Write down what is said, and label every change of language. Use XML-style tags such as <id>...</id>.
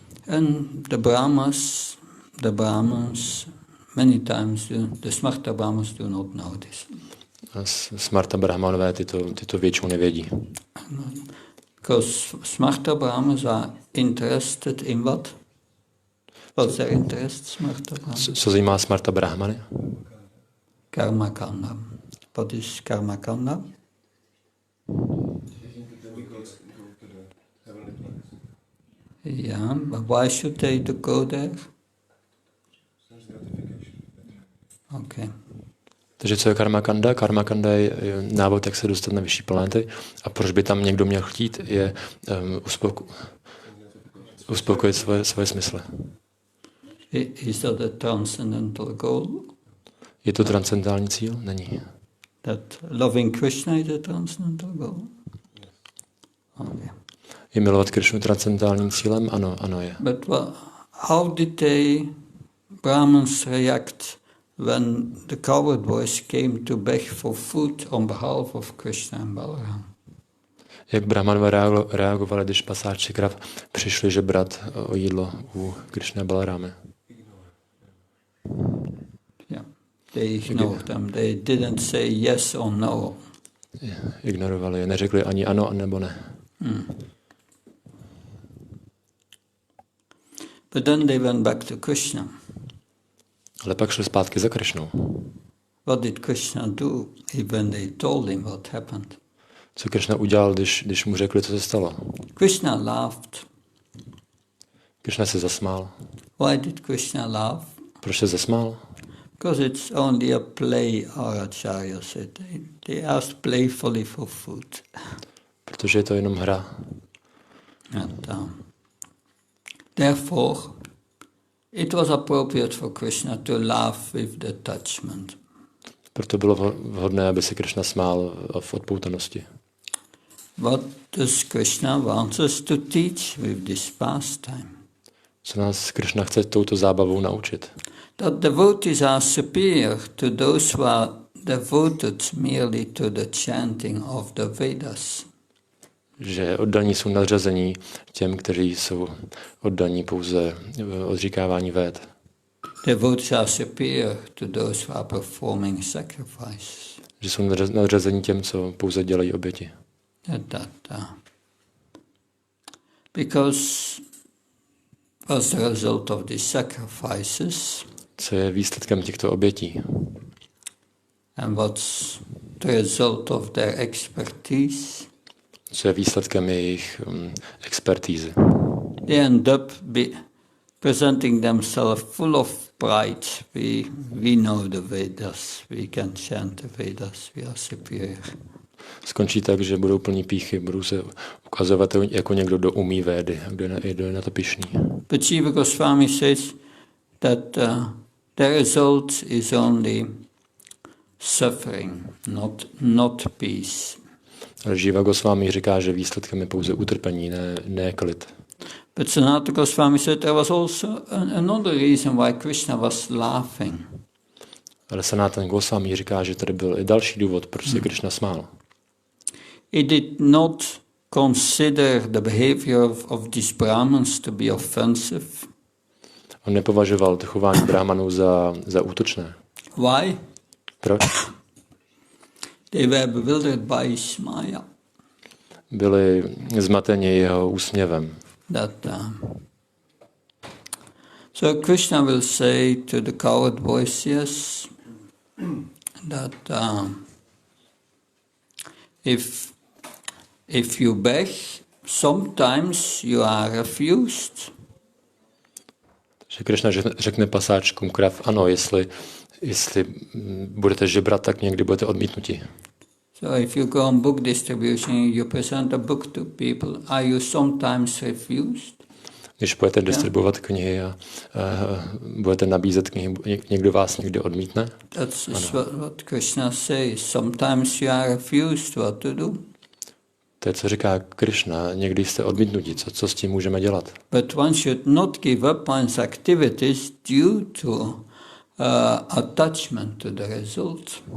<en>And the Brahmas, many times, the Smarta Brahmas do not know this.</en> <cs>A Smarta Brahmanové tyto většinou nevědí.</cs> <en>Because Smarta Brahmas are interested in what? What's their interest, Smarta Brahmas?</en> <cs>Co zajímá Smarta Brahmany?</cs> <en>Karma Kanda. What is Karma Kanda? Yeah, but why should they go there? Okay.</en> <cs>Takže co je karma kanda? Karma kanda je návod, jak se dostat na vyšší planety. A proč by tam někdo měl chtít, je uspokojit svoje smysly.</cs> <en>Is that a transcendental goal?</en> <cs>Je to transcendentální cíl? Není.</cs> <en>That loving Krishna is a transcendental goal? Okay.</en> <cs>Je milovat Krišnu transcendentálním cílem? Ano je.</cs> <en>But how did Brahmins react when the cowherd boys came to beg for food on behalf of Krishna and Balaram?</en> <cs>Jak Brahmanové reagovali, když pasáči krav přišli žebrat o jídlo u Krišny a Balarámy?</cs> <en>Yeah, they ignored them. They didn't say yes or no.</en> <cs>Ignorovali je, neřekli ani ano, nebo ne.</cs> <en>But then they went back to Krishna.</en> <cs>Ale pak šli zpátky za Krišnou.</cs> <en>What did Krishna do when they told him what happened?</en> <cs>Co Krišna udělal, když mu řekli, co se stalo?</cs> <en>Krishna laughed.</en> <cs>Krišna se zasmál.</cs> <en>Why did Krishna laugh?</en> <cs>Proč se zasmál?</cs> <en>Because it's only a play, our Acharya said. They asked playfully for food.</en> <cs>Protože je to jenom hra.</cs> <en>And, therefore, it was appropriate for Krishna to laugh with detachment.</en> <cs>Proto bylo vhodné, aby se Krišna smál v odpoutanosti.</cs> <en>What does Krishna want us to teach with this pastime?</en> <cs>Co nás Krišna chce touto zábavou naučit?</cs> <en>That devotees are superior to those who are devoted merely to the chanting of the Vedas.</en> <cs>Že oddaní jsou nadřazení těm, kteří jsou oddaní pouze odříkávání véd.</cs> <en>Devotees are superior to those who are performing sacrifice.</en> <cs>Že jsou nadřazení těm, co pouze dělají oběti.</cs> <en>Because as a result of these sacrifices,</en> <cs>co je výsledkem těchto obětí?</cs> <en>And what's the result of their expertise?</en> <cs>Co je výsledkem jejich expertízy?</cs> <en>They end up presenting themselves full of pride. We know the Vedas, we can chant the Vedas, we are superior.</en> <cs>Skončí tak, že budou plní pýchy, budou se ukazovat jako někdo, kdo umí védy, kdo je na to pyšný.</cs> <en>But Jiva Goswami says that the result is only suffering, not peace.</en> <cs>Ale Jiva Goswami říká, že výsledkem je pouze utrpení, ne klid.</cs> <en>But Sanatana Goswami said there was also another reason why Krishna was laughing.</en> <cs>Ale Sanatana Goswami říká, že tady byl i další důvod, proč se Krishna smál.</cs> <en>He did not consider the behavior of these Brahmins to be offensive.</en> <cs>On nepovažoval to chování Brahmanů za útočné.</cs> <en>Why?</en> <cs>Proč?</cs> <en>They were bewildered by his maya.</en> <cs>Byli zmateni jeho úsměvem.</cs> <en>So Krishna will say to the coward boys, yes, that if you beg, sometimes you are refused.</en> <cs>Že Krishna řekne pasáčkům krav, ano, jestli budete žebrat, tak někdy budete odmítnuti.</cs> <en>So if you go on book distribution, you present a book to people, are you sometimes refused?</en> <cs>Když budete distribuovat knihy a budete nabízet knihy, někdo vás někdy odmítne?</cs> <en>That's what Krishna says. Sometimes you are refused. What to do?</en> <cs>To je, co říká Krishna. Někdy jste odmítnutí. Co s tím můžeme dělat?</cs> <en>But one should not give up one's activities due to attachment to the result.</en>